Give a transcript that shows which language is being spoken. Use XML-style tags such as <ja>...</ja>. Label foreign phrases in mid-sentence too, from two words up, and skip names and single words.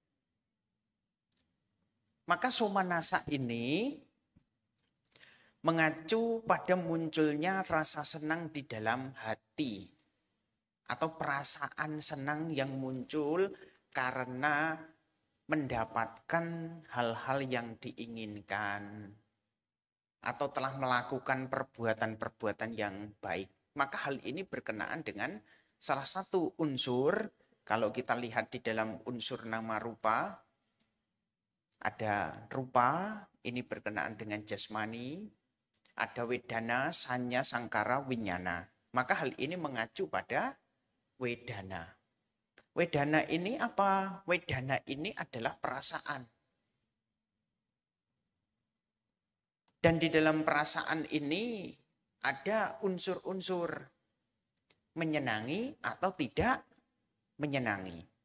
<id>Maka somanasa ini mengacu pada munculnya rasa senang di dalam hati atau perasaan senang yang muncul karena mendapatkan hal-hal yang diinginkan atau telah melakukan perbuatan-perbuatan yang baik. Maka hal ini berkenaan dengan salah satu unsur, kalau kita lihat di dalam unsur</id> <pi>nama rupa,</pi> <id>ada rupa, ini berkenaan dengan jasmani, ada</id> <pi>wedana, sanya, sangkara, winyana.</pi> <id>Maka hal ini mengacu pada wedana. Wedana ini apa? Wedana ini adalah perasaan. Dan di dalam perasaan ini ada unsur-unsur menyenangi atau tidak menyenangi.</id>